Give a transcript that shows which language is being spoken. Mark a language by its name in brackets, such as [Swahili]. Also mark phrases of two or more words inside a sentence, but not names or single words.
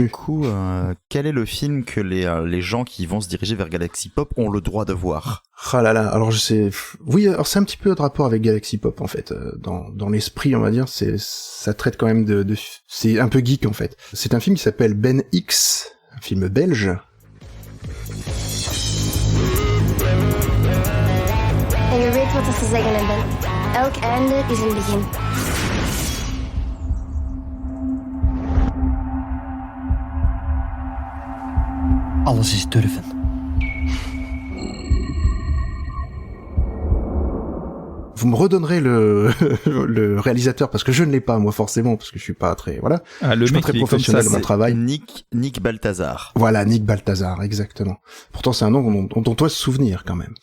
[French] Du coup, quel est le film que les gens qui vont se diriger vers Galaxy Pop ont le droit de voir? Ah là là, alors je sais... Oui, alors c'est un petit peu de rapport avec Galaxy Pop, en fait. Dans l'esprit, on va dire, ça traite quand même de... C'est un peu geek, en fait. C'est un film qui s'appelle Ben X, un film belge. [Dutch] En je weet wat ik te zeggen heb, Ben. Elk einde is een begin. Alles is durven. [French] Vous me redonnerez le réalisateur, parce que je ne l'ai pas, moi, forcément, parce que je suis pas très... Voilà. Ah, le je suis mec, pas très il est comme professionnel ça, dans mon travail. Nick Balthazar. Voilà, Nick Balthazar, exactement. Pourtant, c'est un nom dont on doit se souvenir, quand même.